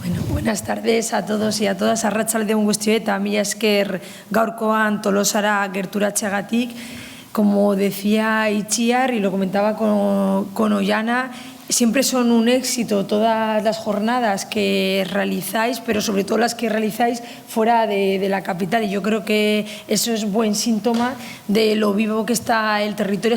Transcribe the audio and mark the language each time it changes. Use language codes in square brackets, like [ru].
[es] Buenas tardes a todos y a todas. [eu] Arratsaldeon guztioi eta mila esker gaurkoan Tolosara gerturatzeagatik. [es] Como decía Itziar y lo comentaba con Oiana, siempre son un éxito todas las jornadas que realizáis, pero sobre todo las que realizáis fuera de la capital. Y yo creo que eso es buen síntoma de lo vivo que está el territorio.